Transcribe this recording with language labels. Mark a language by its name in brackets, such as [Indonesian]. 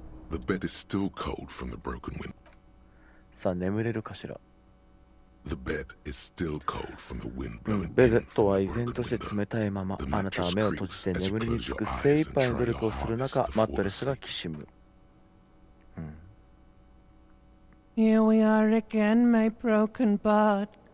[English] The bed is still cold from the broken window. [Japanese] さあ眠れるかしら。 [English] The bed is still cold from the wind blowing [Japanese] ベッドは依然として冷たいまま。あなたは目を閉じて眠りにつく精一杯の努力をする中、マットレスがきしむ。 [English] Here we are again, my broken bud.